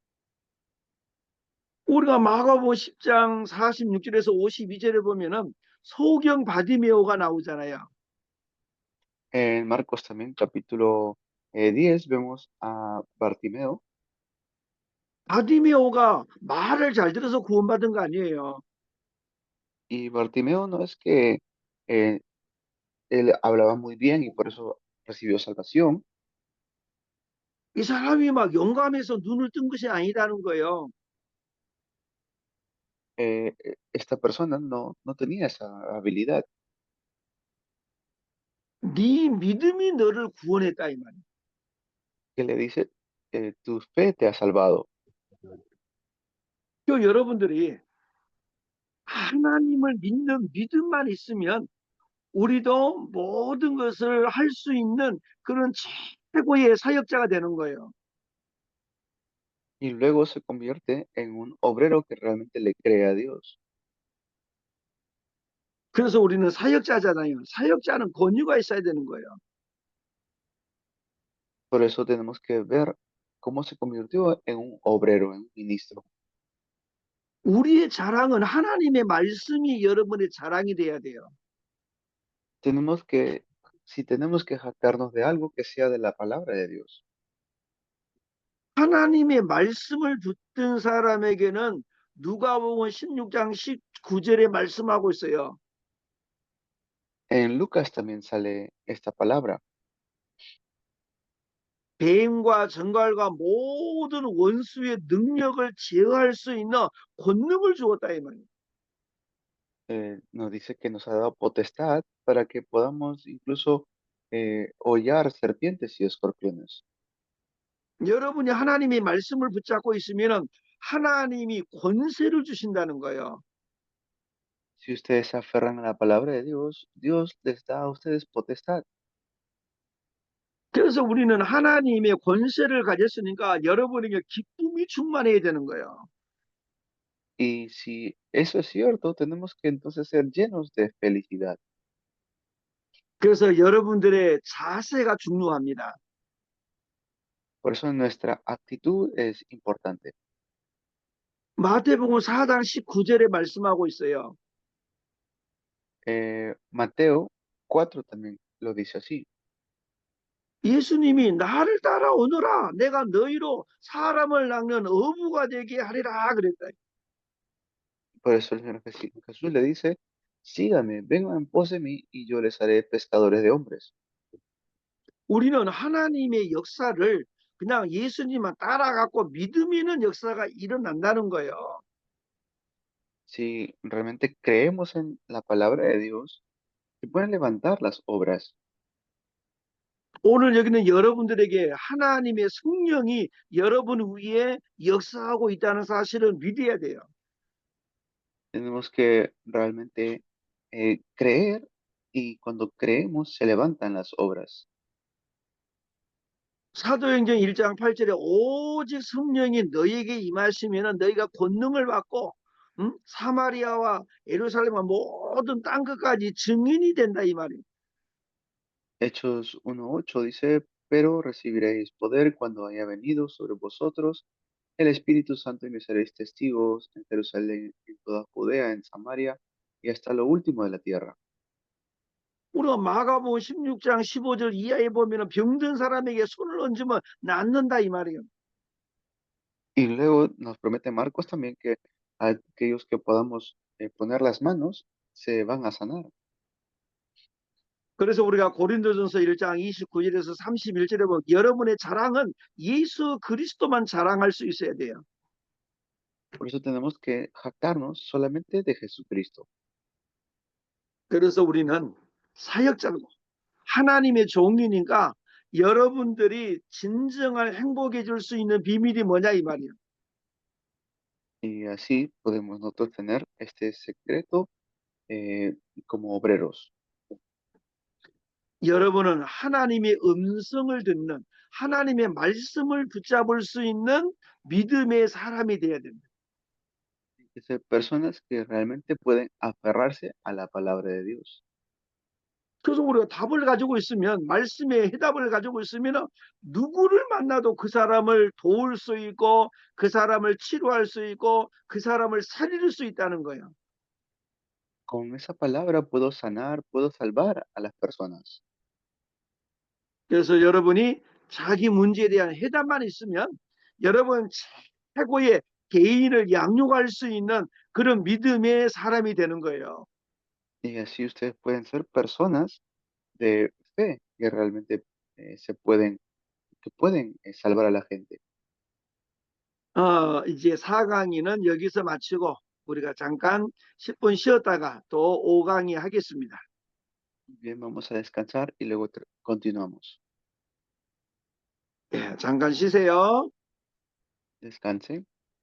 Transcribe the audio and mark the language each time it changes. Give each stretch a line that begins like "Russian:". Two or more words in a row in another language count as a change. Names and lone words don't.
Korean: 우리가 마가복음 10장 46절에서 52절에 보면은 소경 바디메오가 나오잖아요.
Spanish: En Marcos también, capítulo 10, vemos a Bartimeo.
Korean: 바디메오가 말을 잘 들어서 구원받은 거 아니에요.
Spanish: Y Bartimeo no es que eh, él hablaba muy bien y por eso recibió salvación.
Korean: 이 사람이 막 영감해서 눈을 뜬 것이 아니라는 거예요.
Spanish: Esta persona no tenía esa habilidad,
Korean: 네 믿음이 너를 구원했다 이 말이에요.
Spanish: que le dice, tu fe te ha salvado.
Korean: 그 여러분들이 하나님을 믿는 믿음만 있으면 우리도 모든 것을 할 수 있는 그런 최고의 사역자가 되는 거예요.
Spanish: Y luego se convierte en un obrero que realmente le cree a Dios.
Korean: 그래서 우리는 사역자잖아요. 사역자는 권위가 있어야 되는 거예요.
Spanish: Por eso tenemos que ver cómo se convirtió en un obrero, en un ministro.
Korean: 우리의 자랑은 하나님의 말씀이 여러분의 자랑이 돼야 돼요.
Spanish: Tenemos que, si tenemos que jactarnos de algo, que sea de la palabra de Dios.
Korean: 하나님의 말씀을 듣던 사람에게는 누가복음 16장 19절에 말씀하고 있어요.
Spanish: En Lucas también sale esta palabra.
Korean: 뱀과 정갈과 모든 원수의 능력을 제어할 수 있는 권능을 주었다 이 말이에요.
Spanish: Nos dice que nos ha dado potestad para que podamos incluso hollar serpientes y escorpiones.
Korean: 여러분이 하나님의 말씀을 붙잡고 있으면 하나님이 권세를 주신다는 거예요.
Spanish: Si ustedes se aferran a la palabra de Dios, Dios les da a ustedes potestad.
Korean: 그래서 우리는 하나님의 권세를 가졌으니까 여러분에게 기쁨이 충만해야 되는 거예요.
Spanish: Y si eso es cierto, tenemos que entonces ser llenos de felicidad.
Korean: 그래서 여러분들의 자세가 중요합니다.
Spanish: Por eso nuestra actitud es importante.
Korean: 마태복음 4장 19절에 말씀하고 있어요.
Spanish: Mateo 4 también lo dice así.
Korean: 예수님이 나를 따라오너라. 내가 너희로 사람을 낚는 어부가 되게 하리라 그랬다.
Spanish: Por eso el Señor Jesús le dice, síganme, vengan en pos de mí y yo les haré pescadores de hombres.
Korean: 우리는 하나님의 역사를 그냥 예수님만 따라가고 믿으면은 역사가 일어난다는 거예요.
Spanish: Si realmente creemos en la palabra de Dios, se pueden levantar las obras.
Korean: 오늘 여기는 여러분들에게 하나님의 성령이 여러분 위에 역사하고 있다는 사실을 믿어야 돼요.
Spanish: Tenemos que realmente creer y cuando creemos se levantan las obras.
Korean: 사도행전 1장 8절에 오직 성령이 너희에게 임하시면 너희가 권능을 받고 사마리아와 예루살렘과 모든 땅 끝까지 증인이 된다 이 말이에요.
Spanish: Hechos 1:8 dice, pero recibiréis poder cuando haya venido sobre vosotros el Espíritu Santo y me seréis testigos en Jerusalén, en toda Judea, en Samaria y hasta lo último de la tierra.
Korean: 우리가 마가복음 16장 15절 이하에 보면 병든 사람에게 손을 얹으면 낫는다 이 말이에요.
Spanish: Y luego nos promete Marcos también que a aquellos que podamos poner las manos se van a sanar.
Korean: 그래서 우리가 고린도전서 1장 29절에서 31절에 보면 여러분의 자랑은 예수 그리스도만 자랑할 수 있어야 돼요.
Spanish: Por eso tenemos que jactarnos solamente de Jesucristo.
Korean: 그래서 우리는 사역자고 하나님의 종이니까 여러분들이 진정한 행복해질 수 있는 비밀이 뭐냐 이 말이에요.
Spanish: Y así podemos nosotros tener este secreto como obreros.
Korean: 여러분은 하나님의 음성을 듣는 하나님의 말씀을 붙잡을 수 있는 믿음의 사람이 돼야 됩니다.
Spanish: Que ser personas que realmente pueden aferrarse a la palabra de Dios.
Korean: 그래서 우리가 답을 가지고 있으면 말씀의 해답을 가지고 있으면 누구를 만나도 그 사람을 도울 수 있고 그 사람을 치료할 수 있고 그 사람을 살릴 수 있다는 거예요.
Spanish: Con esa palabra puedo sanar, puedo salvar a las personas.
Korean: 그래서 여러분이 자기 문제에 대한 해답만 있으면 여러분 최고의 개인을 양육할 수 있는 그런 믿음의 사람이 되는 거예요.
Spanish: Y así ustedes pueden ser personas de fe que realmente se pueden, que pueden salvar a la gente.
Korean: 이제 4강의는 여기서 마치고 우리가 잠깐 10분 쉬었다가 또 5강의 하겠습니다.
Spanish: Bien, vamos a descansar y luego continuamos.
Korean: 예, 잠깐 쉬세요.
Spanish: Descansen.